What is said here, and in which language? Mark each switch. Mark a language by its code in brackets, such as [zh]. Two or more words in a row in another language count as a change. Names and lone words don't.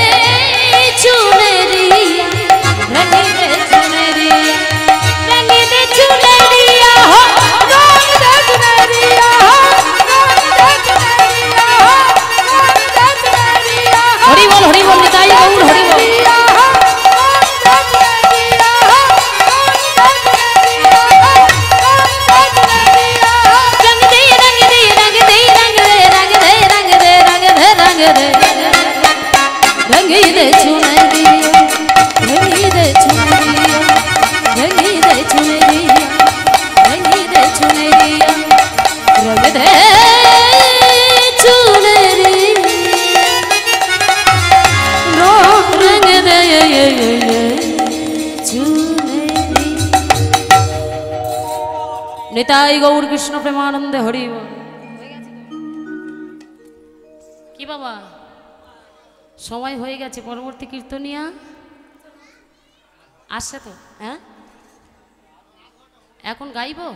[hi] चुनरिया रंग दे चुनरिया रंग दे चुनरिया हो रंग दे चुनरिया हो रंग दे चुनरिया हो रंग दे चुनरिया हरि बोल निताई गौर हरि बोल रंगी दे चुनरिया रंगी दे चुनरिया रंगी दे चुनरिया रंगी दे चुनरिया रंग दे चुनरिया रंग दे चुनरिया निताई गौर कृष्ण प्रेमानंद हरि बोल [bn] কি বাবা সময় হয়ে গেছে, পরবর্তী কীর্তনিয়া আসছে তো। হ্যাঁ, এখন গাইব?